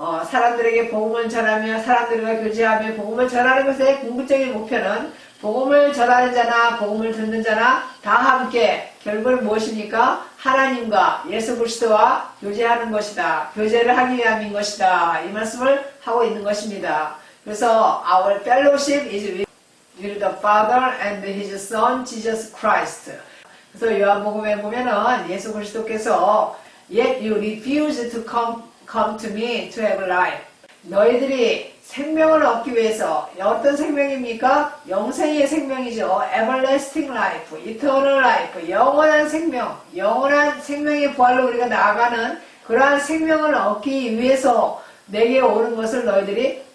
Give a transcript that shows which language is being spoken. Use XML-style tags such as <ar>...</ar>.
<ko>사람들에게 복음을 전하며 사람들과 교제하며 복음을 전하는 것의 궁극적인 목표는 복음을 전하는 자나 복음을 듣는 자나 다 함께 결국은 무엇입니까? 하나님과 예수 그리스도와 교제하는 것이다. 교제를 하기 위함인 것이다. 이 말씀을 하고 있는 것입니다. 그래서</ko> <en>our fellowship is with the Father and His Son Jesus Christ.</en> <ko>그래서 요한복음에 보면은 예수 그리스도께서</ko> <en>Yet you refuse to come to me to have life.</en> <ko>너희들이 생명을 얻기 위해서 어떤 생명입니까? 영생의 생명이죠.</ko> <en>Everlasting life, eternal life,</en> <ko>영원한 생명, 영원한 생명의 부활로 우리가 나아가는 그러한 생명을 얻기 위해서 내게 오는 것을 너희들이</ko>